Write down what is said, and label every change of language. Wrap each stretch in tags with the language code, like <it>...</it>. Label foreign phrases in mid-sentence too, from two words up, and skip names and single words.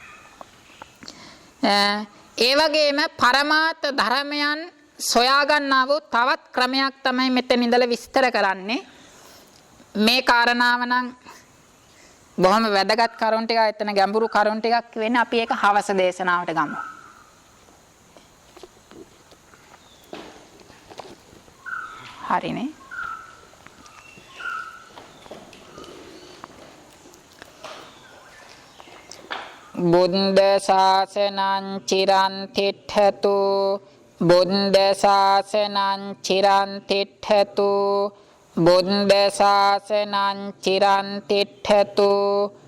<si>ඒ වගේම පරමාර්ථ ධර්මයන් සොයා ගන්නා වූ තවත් ක්‍රමයක් තමයි මෙතන ඉඳලා විස්තර කරන්නේ. මේ කාරණාව නම් බොහොම වැදගත් කරුණු ටිකක්, එතන ගැඹුරු කරුණු ටිකක් වෙන්නේ. අපි ඒක හවස දේශනාවට ගමු. හරිනේ.</si> <pi>බුද්ධ ශාසනං චිරන් තිට්ඨතු, බුද්ධ ශාසනං චිරන් තිට්ඨතු, බුද්ධ ශාසනං චිරන් තිට්ඨතු.</pi>